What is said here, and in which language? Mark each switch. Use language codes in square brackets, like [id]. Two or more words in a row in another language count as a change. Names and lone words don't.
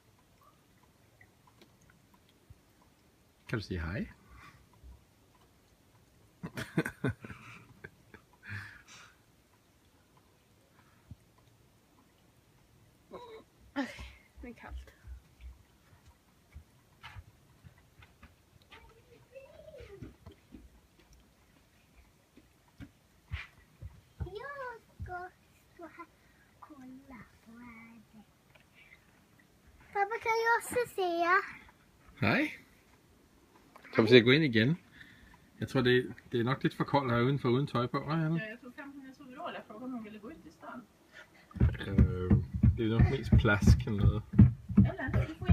[da] Kan du sige hej? Okay, det er koldt. [sv] Jag ska stå här och kolla på vädret. Pappa, kan jag också se? Hej. [da] Kan vi se at gå ind igen? Jeg tror, det er nok lidt for koldt her udenfor uden tøj på, hva', Anna? [sv] Ja, jag tog 15 solråd. Jag frågade om hon ville gå ut i stan. [da] Det er nok mest plask eller noget. Eller?